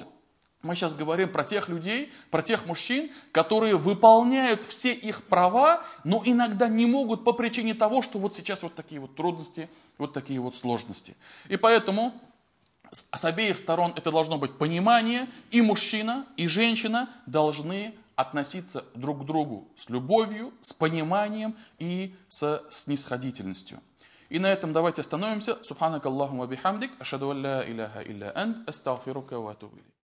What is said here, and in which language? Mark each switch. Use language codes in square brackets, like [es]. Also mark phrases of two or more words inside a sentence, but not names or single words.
[ru] Мы сейчас говорим про тех людей, про тех мужчин, которые выполняют все их права, но иногда не могут по причине того, что вот сейчас вот такие вот трудности, вот такие вот сложности. И поэтому с обеих сторон это должно быть понимание, и мужчина, и женщина должны относиться друг к другу с любовью, с пониманием и со снисходительностью. И на этом давайте остановимся. [ar] سبحانك اللهم بحمدك، أشهد أن لا إله إلا أنت، أستغفرك وأتوب إليك.